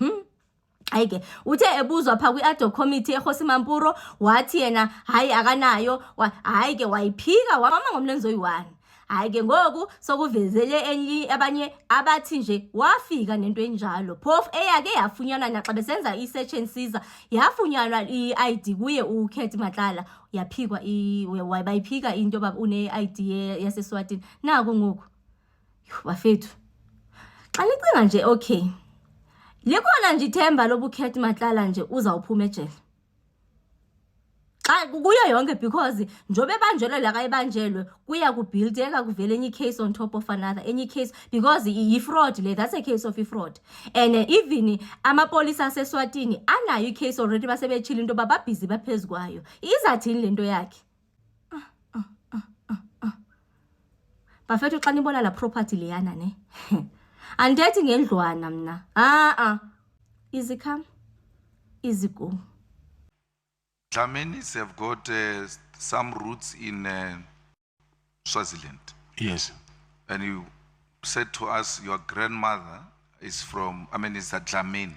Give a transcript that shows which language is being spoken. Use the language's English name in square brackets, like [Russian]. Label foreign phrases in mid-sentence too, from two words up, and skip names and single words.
[Xhosa] Hayi-ke uthe ebuzwa phaa kwi- [English] ad hoc committee [Xhosa] eGosi Mampuro wathi yena hayi akanayo. Hayi-ke wayiphika wama ngomlenze oyi-1. Hayi-ke ngoku sokuvezele abanye abathi nje wafika nento enjalo phofu eyake yafunyanwa naxa besenza i- [English] search and seizure [Xhosa] yafunyanwa i-ID kuye uKhet Matlala yaphikwa bayiphika into yoba une-ID yaseSwatini. Naku ngoku bafethu xa nicinga nje okay likhona nje ithemba loba uKhet Matlala nje uzawuphuma ejele xa kuyo yonke because njobe ebanjelwe la kayibanjelwe kuya kubuildeka kuvele enye case [English] on top of another [Xhosa] enye case because yi-fraud le, [English] that's a case of fraud. And even [Xhosa] amapolisa aseSwatini anayo i-case already basebetshile into yoba babhizi baphezu kwayo. Izathini le nto yakhe? Bafethu xa nibona la property leyana ne andithethi ngendlwana mna [English] easy come easy go. Dlaminis have got some roots in Swaziland. Yes. And you said to us your grandmother is from, is a Dlamini.